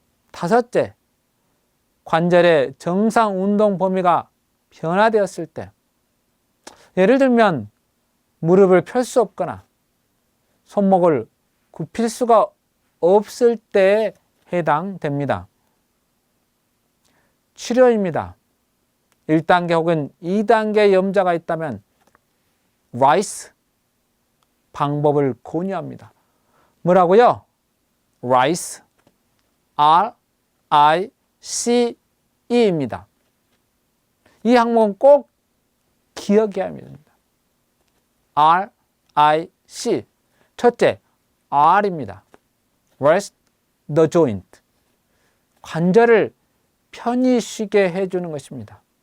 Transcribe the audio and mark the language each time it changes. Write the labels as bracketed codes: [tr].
[ko] 다섯째, 관절의 정상 운동 범위가 변화되었을 때, 예를 들면 무릎을 펼 수 없거나 손목을 굽힐 수가 없을 때에 해당됩니다. 치료입니다. 1단계 혹은 2단계 염좌가 있다면 RICE 방법을 권유합니다. 뭐라고요? RICE, RICE입니다. 이 항목은 꼭 기억해야 합니다. RIC. 첫째, R입니다. [en] Rest the joint. [ko] 관절을 편히 쉬게 해주는 것입니다.